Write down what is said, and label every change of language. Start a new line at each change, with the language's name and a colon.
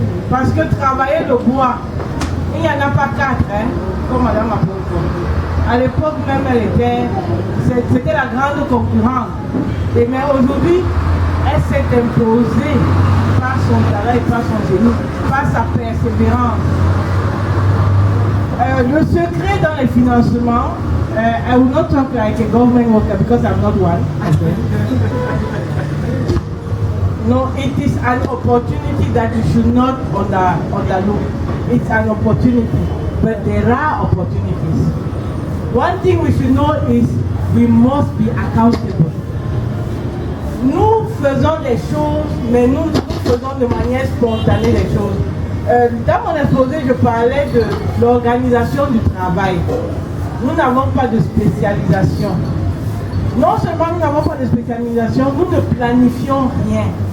French: Parce que travailler le bois, il n'y en a pas 4, hein, comme Madame Apoko. À l'époque même, c'était la grande concurrente. Mais aujourd'hui, elle s'est imposée par son travail, par son génie, par sa persévérance. Le secret dans les financements,
English: I will not talk like a government worker because I'm not one. No, it is an opportunity that you should not underlook. It's an opportunity, but there are opportunities. One thing we should know is we must be accountable.
French: Nous faisons des choses, mais nous faisons de manière spontanée les choses. Dans mon exposé, je parlais de l'organisation du travail. Nous n'avons pas de spécialisation. Non seulement nous n'avons pas de spécialisation, nous ne planifions rien.